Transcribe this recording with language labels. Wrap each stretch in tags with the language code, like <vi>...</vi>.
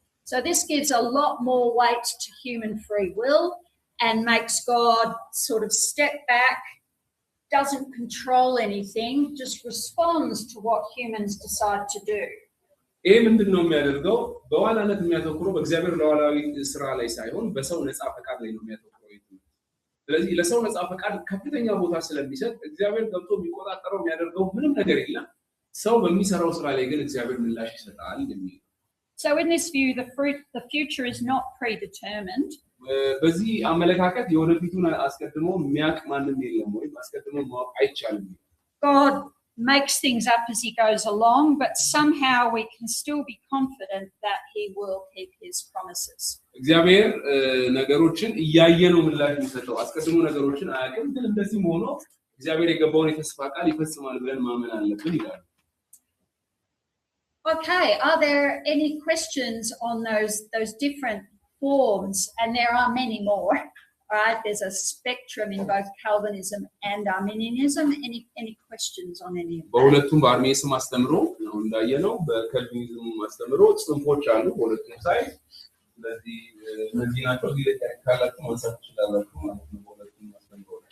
<en>So this gives a lot more weight to human free will and makes God sort of step back, doesn't control anything, just responds to what humans decide to do.</en> <am>ይሄ ምንድነው የሚያደርገው በዋናነት የሚያተኩረው በእግዚአብሔር ለዋላዊ ስራ ላይ ሳይሆን በሰው ነፃ ፈቃድ ላይ ነው የሚያተኩረው ስለዚህ ለሰው ነፃ ፈቃድ ከፍተኛ ቦታ ስለሚሰጥ እግዚአብሔር ገብቶ የሚቆጣጠረው የሚያደርገው ምንም ነገር የለም ሰው በሚሰራው ስራ ላይ ግን እግዚአብሔር ምላሽ ይሰጣል የሚል</am> <en>So in this view, the future is not predetermined.</en> <am>በዚህ አመለካከት የወደፊቱን አስቀድሞ የሚያውቅ ማንም የለም ወይ አስቀድሞ ማወቅ አይቻልም</am> <en>God makes things up as he goes along, but somehow we can still be confident that he will keep his promises.</en> <am>እግዚአብሔር ነገሮችን እያየ ነው ምላሽ የሚሰጠው አስቀድሞ ነገሮችን አያውቅም ግን እንደዚህ ሆኖ እግዚአብሔር የገባውን የተስፋ ቃል ይፈጽማል ብለን ማመን አለብን ይላል</am> <en>Okay, are there any questions on those different forms? And there are many more, right? There's a spectrum in both Calvinism and Arminianism. Any questions on any of that?</en> <am>በሁለቱም በአርሜኒስም አስተምሮ ነው እንዳየነው በካልቪኒዝም አስተምሮ ጽንፎች አሉ በሁለቱም ሳይድ ስለዚህ እነዚህ ናቸው ካላችሁ ማንሳት ትችላላችሁ ማለት ነው በሁለቱም አስተምሮ</am>